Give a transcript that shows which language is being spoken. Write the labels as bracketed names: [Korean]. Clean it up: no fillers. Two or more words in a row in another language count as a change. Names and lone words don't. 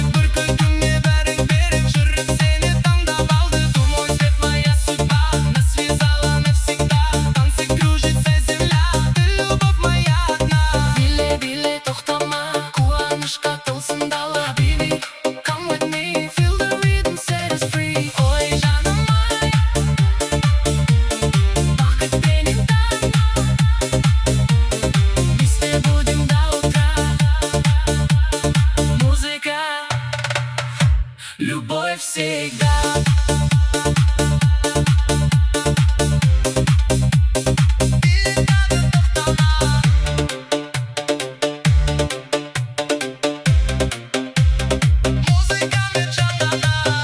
[Kazakh] Бір күлкіңе бәрін беріп жүрек сені таңдап алды. [Russian] Ты мой свет, моя судьба, нас связала навсегда. Танцы кружится земля, ты любовь моя одна. [Kazakh] Биле, биле, тоқтама, қуанышқа толсын дала. [English] Habibi, come with me, feel the rhythm, set us free. [Kazakh] Ой, жаным ай, бақытпенен таң, [Russian] вместе будем до утра. Музыка, любовь всегда. [Kazakh] Музыкамен жанрана.